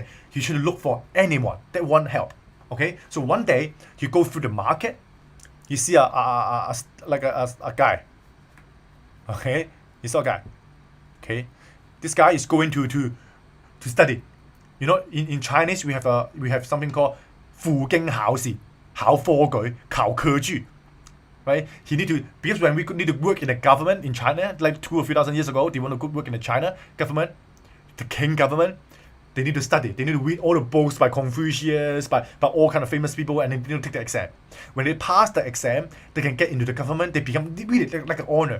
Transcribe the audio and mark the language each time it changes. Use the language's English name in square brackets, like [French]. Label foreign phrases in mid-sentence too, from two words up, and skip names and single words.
[English] He should look for anyone that want help. Okay, so one day he go through the market. He see a guy. Okay, he saw a guy. Okay, this guy is going to study. You know, in Chinese we have something called [Chinese] 赴京考試, 考科舉, 考科舉. [English] Right? Because when we need to work in the government in China, like 2 or 3,000 years ago, they want to work in the China government, the king government, they need to study. They need to read all the books by Confucius, by all kind of famous people, and they need to take the exam. When they pass the exam, they can get into the government. They become really like an honor.